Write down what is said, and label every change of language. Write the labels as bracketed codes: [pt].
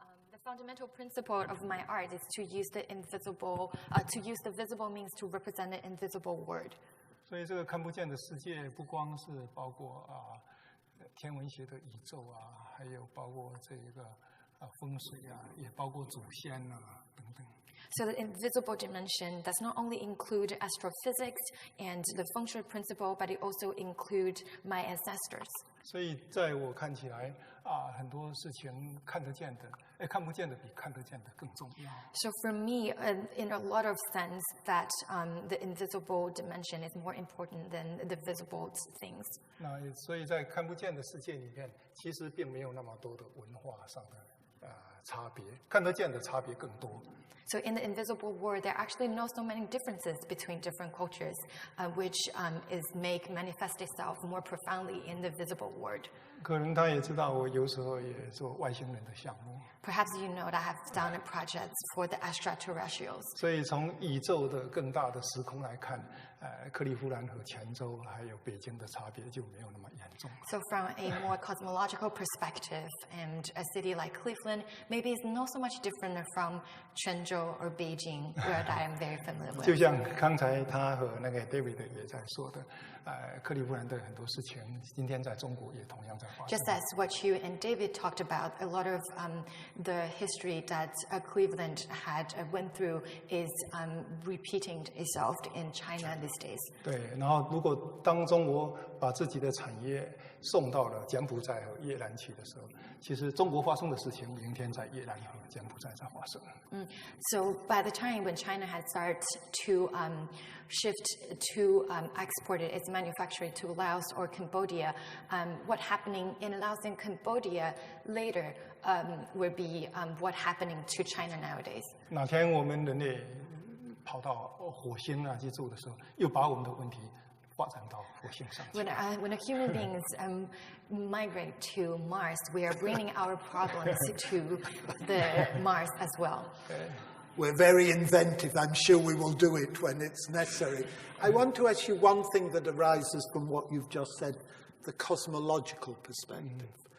[en] The fundamental principle of my art is to use the invisible, to use the visible means to represent the invisible world. [zh] 所以这个看不见的世界，不光是包括天文学的宇宙啊，还有包括这一个风水啊，也包括祖先啊等等。 [en] So the invisible dimension does not only include astrophysics and the feng shui principle, but it also includes my ancestors. [zh] 所以在我看起来很多事情看得见的，看不见的比看得见的更重要。 [en] So for me, in a lot of sense, that the invisible dimension is more important than the visible things. [zh] 那所以在看不见的世界里面，其实并没有那么多的文化上的差别，看得见的差别更多。 [en] So in the invisible world, there are actually not so many differences between different cultures, which manifest itself more profoundly in the visible world. [zh] 可能他也知道，我有时候也做外星人的项目。 [en] Perhaps you know that I have done projects for the extraterrestrials. [zh] 所以从宇宙的更大的时空来看，克利夫兰和泉州还有北京的差别就没有那么严重。 [en] So from a more cosmological perspective, and a city like Cleveland, maybe it's not so much different from Quanzhou or Beijing, where I am very familiar with. [zh] 就像刚才他和那个 David 也在说的，克利夫兰的很多事情，今天在中国也同样在发生。 [en] Just as what you and David talked about, a lot of the history that Cleveland had went through is repeating itself in China these days. [zh] 对，然后如果当中国把自己的产业送到了柬埔寨和越南去的时候，其实中国发生的事情，明天在越南和柬埔寨在发生。 [en] So by the time when China had started to shift to export its manufacturing to Laos or Cambodia, what happening in Laos and Cambodia later will be what happening to China nowadays. [zh] 哪天我们人类跑到火星啊去住的时候，又把我们的问题发展到火星上去。 [en] When human beings migrate to Mars, we are bringing our problems to the Mars as well. We're very inventive. I'm sure we will do it when it's necessary. I want to ask you one thing that arises from what you've just said, the cosmological perspective.